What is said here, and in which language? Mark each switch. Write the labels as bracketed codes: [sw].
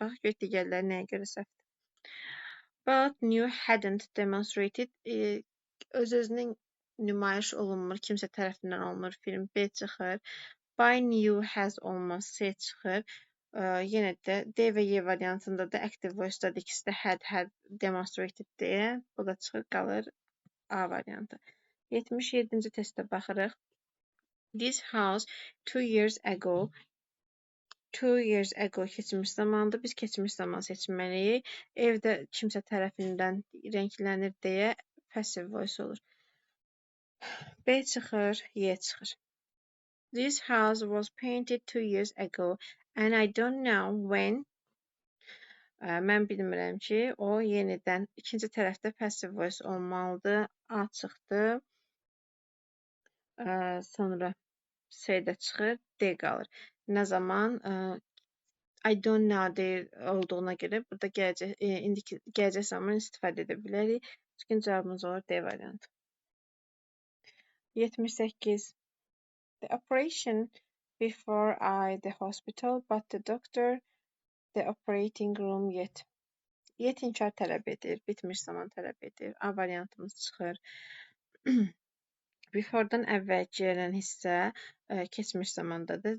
[az] Baxaq gör digərləri nəyə görə səhvdir. [en] But new hadn't demonstrated [az] öz-özünün nümayiş olunmur, kimsə tərəfindən olunur film B çıxır. By new has olmaz C çıxır. Yenə də D və Y variantında da active voice-dadır. İkisi də had demonstrated deyə. Bu da çıxır, qalır A variantı. 77-ci testə baxırıq. This house 2 years ago keçmiş zamandır. Biz keçmiş zaman seçməliyik. Evdə kimsə tərəfindən rənglənir deyə passive voice olur. B çıxır, Y çıxır. [en] This house was painted 2 years ago and I don't know when. [az] Mən bilmirəm ki, o yenidən ikinci tərəfdə passive voice olmalıdır. A çıxdı. Sonra C-də çıxır, D qalır. Nə zaman? [en] I don't know [az] deyir olduğuna görə burada gələcək zaman istifadə edə bilərik. Düzgün cavabımız olur D variantı. 78. [en] The operation before the hospital, but the doctor the operating room yet. [az] Yet inkar tələb edir, bitmiş zaman tələb edir. A variantımız çıxır. Before'dan əvvəl gələn hissə keçmiş zamandadır.